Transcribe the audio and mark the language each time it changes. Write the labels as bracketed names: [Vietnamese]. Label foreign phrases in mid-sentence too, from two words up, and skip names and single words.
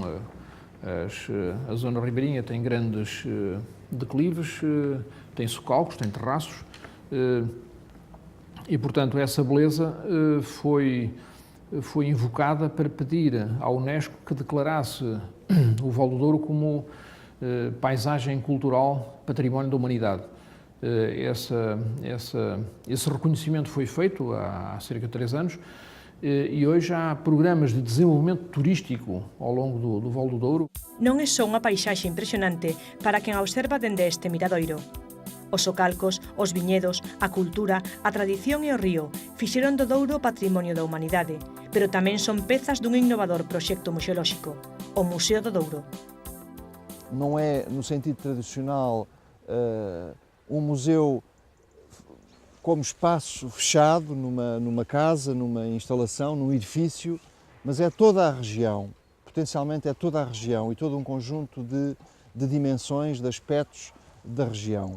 [Portuguese] A zona ribeirinha tem grandes declives, tem socalcos, tem terraços e, portanto, essa beleza foi invocada para pedir à Unesco que declarasse o Val do Douro como paisagem cultural património da humanidade. Esse reconhecimento foi feito há cerca de 3 anos e hoje há programas de desenvolvimento turístico ao longo do Val do Douro. [Galician] Non é só unha paisaxe impresionante para quen a observa dende este miradoiro. Os socalcos, os viñedos, a cultura, a tradición e o río fixeron do Douro patrimonio da humanidade, pero tamén son pezas dun innovador proxecto museolóxico, o Museo do Douro. [Portuguese] Não é, no sentido tradicional, um museu como espaço fechado numa casa, numa instalação, num edifício, mas é toda a região, potencialmente é toda a região e todo um conjunto de dimensões, de aspectos da região.